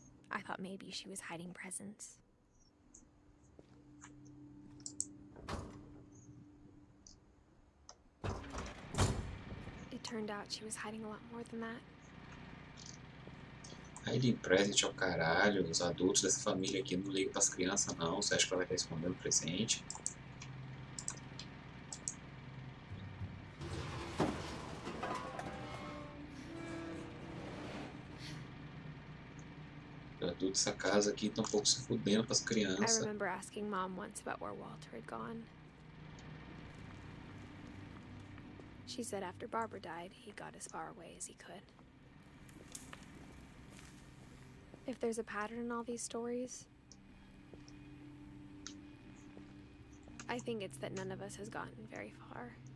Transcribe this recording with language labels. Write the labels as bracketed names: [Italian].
[English] I thought maybe she was hiding presents. It turned out she was hiding a lot more than that. Hiding present [Portuguese] ao caralho. Os adultos dessa família aqui não ligam pras crianças, não. Você acha que ela vai estar escondendo presente? Os adultos dessa casa aqui estão um pouco se fudendo pras [English] I [Portuguese] crianças. [English] remember asking Mom once about where Walter had gone. She said after Barbara died, he got as far away as he could. If there's a pattern in all these stories, I think it's that none of us has gotten very far.